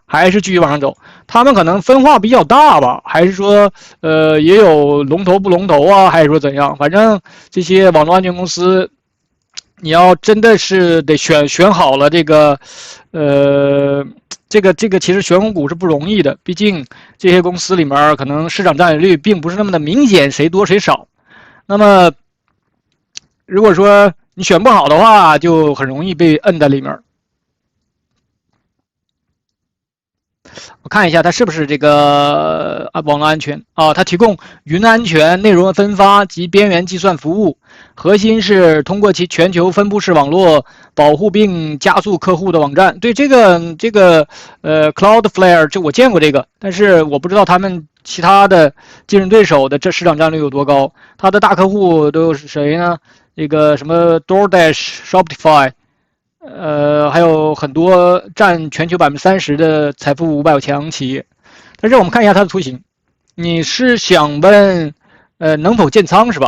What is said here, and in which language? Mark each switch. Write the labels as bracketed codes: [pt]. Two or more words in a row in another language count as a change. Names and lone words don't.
[zh] 還是繼續往上走，他們可能分化比較大吧，還是說也有龍頭不龍頭啊，還是說怎樣？反正這些網絡安全公司，你要真的是得選好了這個這個其實選股是不容易的，畢竟這些公司裡面可能市場佔有率並不是那麼的明顯，誰多誰少。那麼如果說你選不好的話，就很容易被摁在裡面。我看一下它是不是這個網絡安全啊？它提供雲安全、內容分發及邊緣計算服務，核心是通過其全球分布式網絡保護並加速客戶的網站。對，這個Cloudflare 這我見過這個，但是我不知道他們其他的競爭對手的這市場佔率有多高。它的大客戶都是誰呢？這個什麼 DoorDash、Shopify。還有很多佔全球30%的財富500強企業，但是我們看一下它的圖形，你是想問能否建倉是吧？